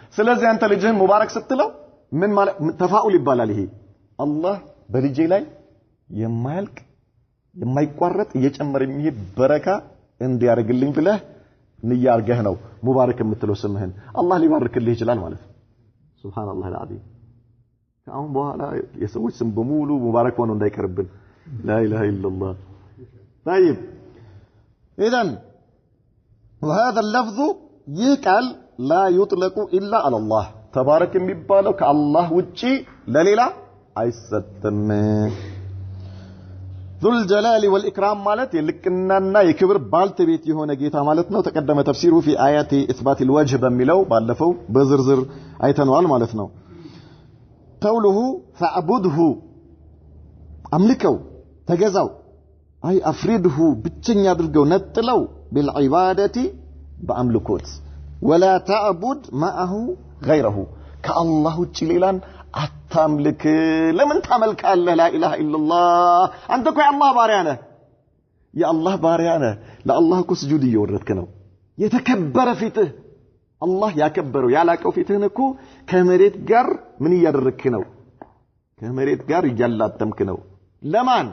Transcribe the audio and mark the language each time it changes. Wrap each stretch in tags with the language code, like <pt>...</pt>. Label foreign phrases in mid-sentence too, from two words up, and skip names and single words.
<am>ስለዚህ አንተ ልጅህን ሙባረክ ስትለው ምን ማለት ተፋኡል ይባላል። ይሄ አላህ በልጄ ላይ የማያልቅ የማይቋረጥ እየጨመረ የሚሄድ በረካ እንዲያርግልኝ ብለህ ንያ አርገህ ነው ሙባረክ የምትለው ስምህን። አላህ ሊባርክልህ ይችላል ማለት ነው።</am> <ar>سبحان الله العظيم።</ar> <am>ከአሁን በኋላ የሰዎች ስም በሙሉ ሙባረክ ሆኖ እንዳይቀርብን።</am> <ar>لا إله إلا الله። طيب اذا وهذا اللفظ يقال لا يطلق الا على الله تبارك</ar> <am>የሚባለው ከአላህ ውጪ ለሌላ አይሰጥም።</am> <ar>ذو الجلال والإكرام</ar> <am>ማለት የልቅናና የክብር ባልተቤት የሆነ ጌታ ማለት ነው።</am> <ar>تقدم تفسيره في آيات إثبات الوجه</ar> <am>በሚለው ባለፈው በዝርዝር አይተነዋል ማለት ነው።</am> <ar>قوله فاعبده</ar> <am>አምልከው ተገዛው</am> <ar>أي أفرده</ar> <am>ብቸኛ አድርገው ነጥለው بالعبادة በአምልኮት</am> <ar>ولا تعبد معه غيره</ar> <am>ከአላህ ውጪ ሌላን አታምልክ። ለምን ታመልካለህ?</am> <ar>لا إله إلا الله</ar> <am>አንተ እኮ የአላህ ባሪያ ነህ። የአላህ ባሪያ ነህ። ለአላህ እኮ ስጁድ እየወረድክ ነው። የተከበረ ፊትህ አላህ ያከበረው ያላቀው ፊትህን እኮ ከመሬት ጋር ምን እያደረግክ ነው? ከመሬት ጋር እያላተምክ ነው። ለማን?</am>